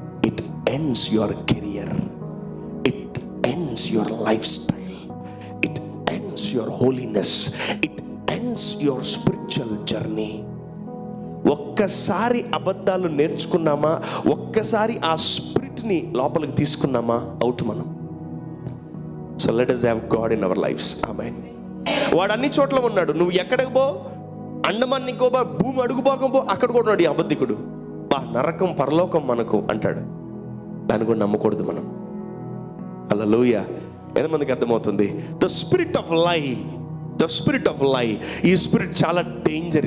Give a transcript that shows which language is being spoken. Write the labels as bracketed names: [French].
[English] It ends your career, it ends your lifestyle, it ends your holiness, it ends your spiritual journey. [Telugu] ఒక్కసారి అబద్ధాలు నేర్చుకున్నామా, ఒక్కసారి ఆ స్పిరిట్ని లోపలికి తీసుకున్నామా, out మనం. [English] So let us have God in our lives. [Telugu] ఆమేన్. వాడు అన్ని చోట్ల ఉన్నాడు. నువ్వు ఎక్కడికి పో, అండమాన్ నికోబా భూమి అడుగుపోకం పో, అక్కడ కూడా ఉన్నాడు ఈ అబద్ధికుడు. నరకం పరలోకం మనకు అంటాడు. దాన్ని కూడా నమ్మకూడదు మనం. హల్లెలూయా. ఎంతమందికి అర్థమవుతుంది? [English] the spirit of lie, the spirit of lie, [Telugu] ఈ స్పిరిట్ చాలా డేంజర్.